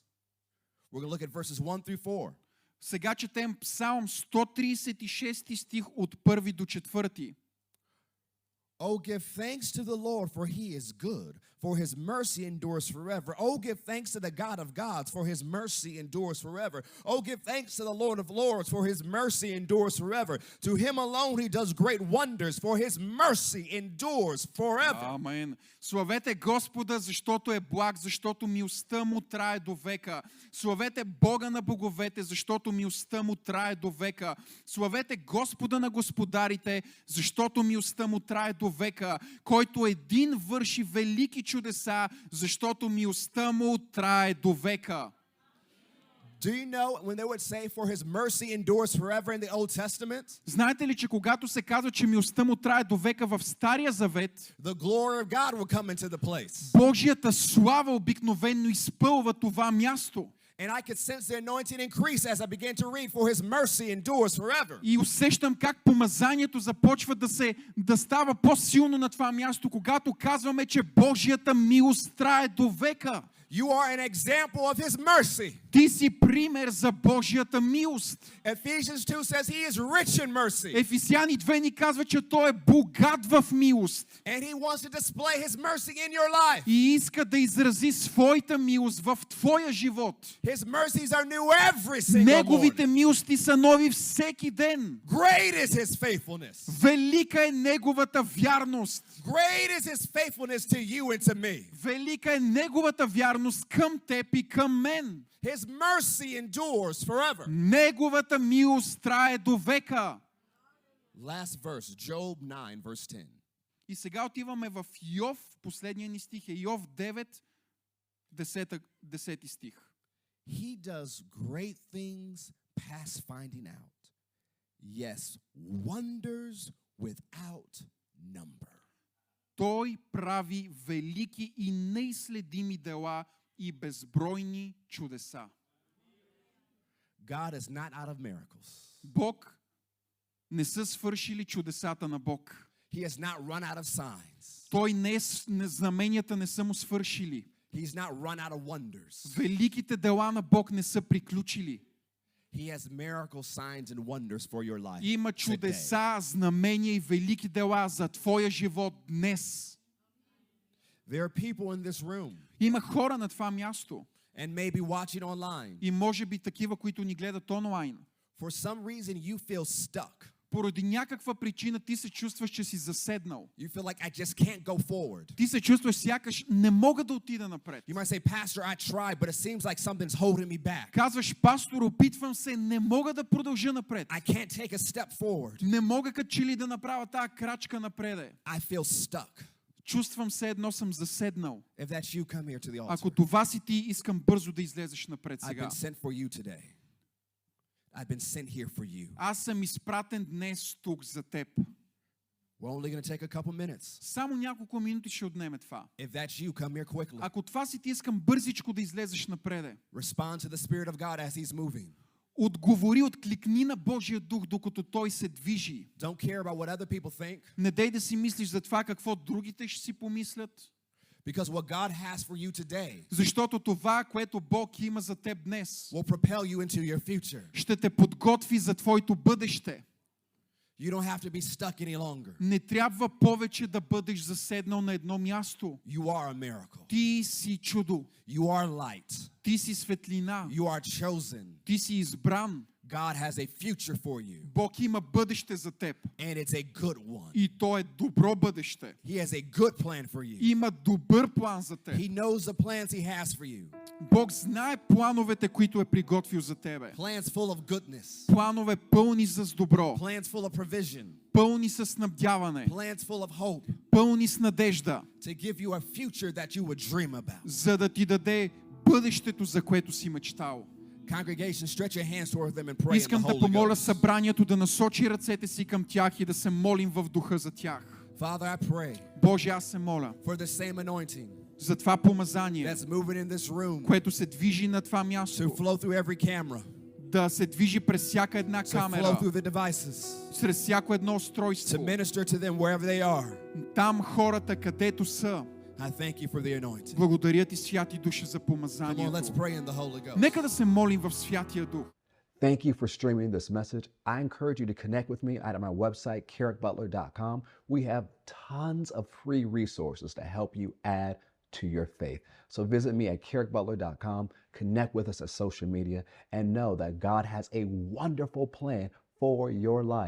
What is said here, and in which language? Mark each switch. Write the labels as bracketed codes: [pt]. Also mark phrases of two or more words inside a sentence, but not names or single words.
[en] We're going to look at verses 1 through 4. [bg] Сега четем Псалм 136 стих от 1 до 4. [en] Oh, give thanks to the Lord, for he is good, for his mercy endures forever. Oh, give thanks to the God of gods, for his mercy endures forever. Oh, give thanks to the Lord of lords, for his mercy endures forever. To him alone he does great wonders, for his mercy endures forever. [bg] Амен. Славете Господа, защото е благ, защото милостта му трае до века. Славете Бога на боговете, защото милостта му трае до века. Славете Господа на господарите, защото милостта му трае до века. Който един върши велики чудеса, защото милостта му трае до века. [en] Do you know when they would say, for his mercy endures forever in the Old Testament? [bg] Знаете ли, че когато се казва, че милостта му трае до века в Стария Завет, [en] The glory of God will come into the place. [bg] Божията слава обикновено изпълва това място. [en] And I could sense the anointing increase as I began to read, for his mercy endures forever. [bg] И усещам как помазанието започва да става по-силно на това място, когато казваме, че Божията милост трае до века. [en] You are an example of his mercy. [bg] Ти си пример за Божията милост. [en] Ephesians 2 says he is rich in mercy. [bg] Ефесяни 2 ни казва, че той е богат в милост. [en] And he wants to display his mercy in your life. [bg] И иска да изрази своята милост в твоя живот. [en] His mercies are new every single [bg] Неговите [en] morning. [bg] милости са нови всеки ден. [en] Great is his faithfulness. [bg] Велика е неговата вярност. [en] Great is his faithfulness to you and to me. [bg] Велика е неговата вярност към теб и към мен. [en] His mercy endures forever. [bg] Неговата милост трае до века. [en] Last verse, Job 9, verse 10. [bg] И сега отиваме в Йов, последния ни стих е Йов 9, 10 стих. [en] He does great things past finding out. Yes, wonders without number. [bg] Той прави велики и неизследими дела и безбройни чудеса. [en] God is not out of miracles. [bg] Бог не са свършили чудесата на Бог. [en] He has not run out of signs. [bg] Той знаменията не са му свършили. [en] He's not run out of wonders. [bg] Великите дела на Бог не са приключили. [en] He has miracle signs and wonders for your life. [bg] Има [en] today. [bg] чудеса, знамения и велики дела за твоя живот днес. [en] There are people in this room [bg] Има хора на това място [en] and maybe watching online. [bg] и може би такива, които ни гледат онлайн. [en] For some reason, you feel stuck. [bg] Поради някаква причина ти се чувстваш, че си заседнал. [en] You feel like I just can't go forward. [bg] Ти се чувстваш сякаш не мога да отида напред. [en] You might say, Pastor, I tried, but it seems like something's holding me back. [bg] Казваш, пастор, опитвам се, не мога да продължа напред. [en] I can't take a step forward. [bg] Не мога като че ли да направя тази крачка напред. [en] I feel stuck. [bg] Чувствам се едно съм заседнал. [en] If that's you, come here to the altar. [bg] Ако това си ти, искам бързо да излезеш напред [en] I've [bg] сега. [en] been sent for you today. I've been sent here for you. [bg] Аз съм изпратен днес тук за теб. [en] We're only going to take a couple minutes. [bg] Само няколко минути ще отнеме това. [en] If that's you, come here quickly. [bg] Ако това си ти, искам бързичко да излезеш напреде. [en] Respond to the Spirit of God as He's moving. [bg] Отговори, откликни на Божия дух, докато Той се движи. [en] Don't care about what other people think, [bg] Не дей да си мислиш за това какво другите ще си помислят. [en] because what God has for you today [bg] Защото това, което Бог има за теб днес, [en] will propel you into your future. [bg] ще те подготви за твоето бъдеще. [en] You don't have to be stuck any longer. [bg] Не трябва повече да бъдеш заседнал на едно място. [en] You are a miracle. [bg] Ти си чудо. [en] You are light. [bg] Ти си светлина. [en] You are chosen. [bg] Ти си избран. [en] God has a future for you, [bg] Бог има бъдеще за теб. [en] and it's a good one. [bg] И то е добро бъдеще. [en] He has a good plan for you. [bg] Има добър план за теб. [en] He knows the plans He has for you. [bg] Бог знае плановете, които е приготвил за тебе. [en] Plans full of goodness. [bg] Планове пълни с добро. [en] Plans full of provision. [bg] Пълни с снабдяване. [en] Plans full of hope [bg] Пълни с надежда. [en] to give you a future that you would dream about. [bg] За да ти даде бъдещето, за което си мечтал. [en] Congregation, stretch your hands toward them and pray in the [bg] Искам да [en] Holy [bg] помоля [en] Ghost. [bg] събранието да насочи ръцете си към тях и да се молим в духа за тях. [en] Father, I pray [bg] Боже, аз се моля [en] for the same anointing [bg] за това помазание, [en] that's moving in this room [bg] което се движи на това [en] to [bg] място, [en] flow through every camera, [bg] да се движи през всяка една [en] to flow [bg] камера, [en] through the devices, [bg] чрез всяко едно [en] to [bg] устройство. [en] minister to them wherever they are. [bg] Там хората, където са, [en] I thank you for the anointing. [bg] благодаря ти, Святи Душе, за [en] Come on, let's [bg] помазанието. [en] pray in the Holy Ghost. [bg] Нека да се молим в Святия Дух. [en] Thank you for streaming this message. I encourage you to connect with me at my website, KerrickButler.com. We have tons of free resources to help you add to your faith. So visit me at KerrickButler.com, connect with us at social media, and know that God has a wonderful plan for your life.